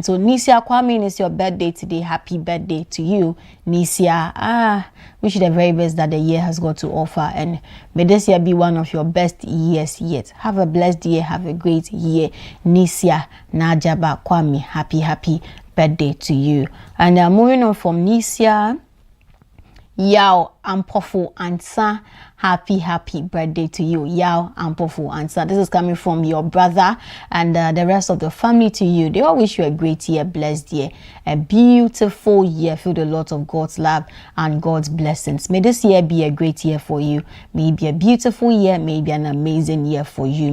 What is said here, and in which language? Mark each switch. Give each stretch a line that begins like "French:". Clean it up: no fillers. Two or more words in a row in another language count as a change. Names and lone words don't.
English: So Nisia Kwame, it's your birthday today. Happy birthday to you, Nisia. Wish you the very best that the year has got to offer, and may this year be one of your best years yet. Have a blessed year. Have a great year, Nisia Najaba Kwame. Happy birthday to you. And moving on from Nisia, Yao Ampofu Ansa. Happy birthday to you, Yao Ampofu Ansa. This is coming from your brother and the rest of the family to you. They all wish you a great year, blessed year, a beautiful year filled with a lot of God's love and God's blessings. May this year be a great year for you. May it be a beautiful year, may it be an amazing year for you.